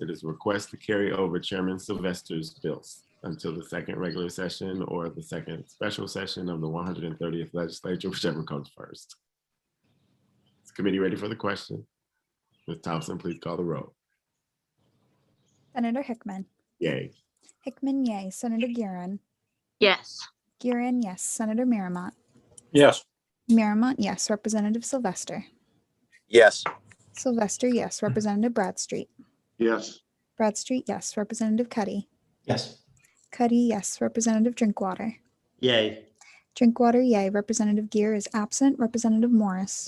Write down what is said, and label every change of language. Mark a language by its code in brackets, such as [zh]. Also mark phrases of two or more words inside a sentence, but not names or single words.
[en] It is request to carry over Chairman Sylvester's bills until the second regular session or the second special session of the 130th legislature, whichever comes first. Is the committee ready for the question? Ms. Thompson, please call the roll. Senator Hickman. Yay. Hickman, yay. Senator Guerin. Yes. Guerin, yes. Senator Miramont. Yes. Miramont, yes. Representative Sylvester. Yes. Sylvester, yes. Representative Bradstreet. Yes. Bradstreet, yes. Representative Cuddy. Yes. Cuddy, yes. Representative Drinkwater. Yay. Drinkwater, yay. Representative Gear is absent. Representative Morris.